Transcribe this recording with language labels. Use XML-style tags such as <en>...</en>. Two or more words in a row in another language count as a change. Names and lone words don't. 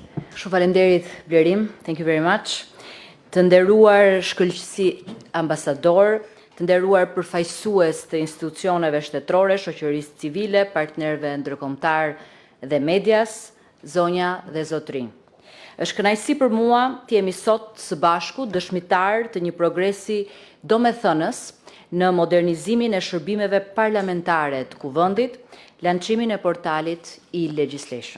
<sq>Shumë faleminderit Blerim,</sq> <en>thank you very much.</en> <sq>Të nderuar shkëlqësi ambasador, të nderuar përfaqësues të institucioneve shtetërore, shoqërisë civile, partnerëve ndërkombëtar dhe medias, zonja dhe zotrinj. Është kënaqësi për mua të jemi sot së bashku dëshmitar të një progresi domethënës në modernizimin e shërbimeve parlamentare të Kuvendit, lançimin e portalit e-legislation.</sq>